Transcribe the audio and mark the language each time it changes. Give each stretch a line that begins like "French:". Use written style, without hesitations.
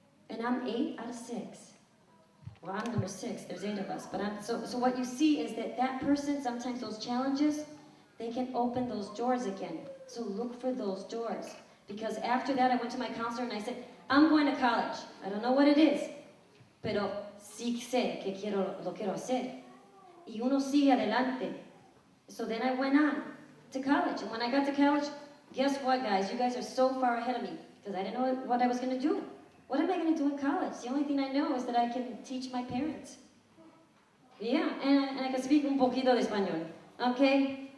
English: And I'm 8 out of 6. Well, I'm number 6. There's 8 of us. But so what you see is that person, sometimes those challenges, they can open those doors again. So look for those doors. Because after that, I went to my counselor and I said, I'm going to college.
Spanish: I don't know what it is, pero sí sé que lo quiero hacer. Y uno sigue adelante.
English: So then I went on to college. And when I got to college, guess what, guys? You guys are so far ahead of me because I didn't know what I was going to do. What am I going to do in college? The only thing I know is that I can teach my parents. Yeah, and I can speak un poquito de español. Okay?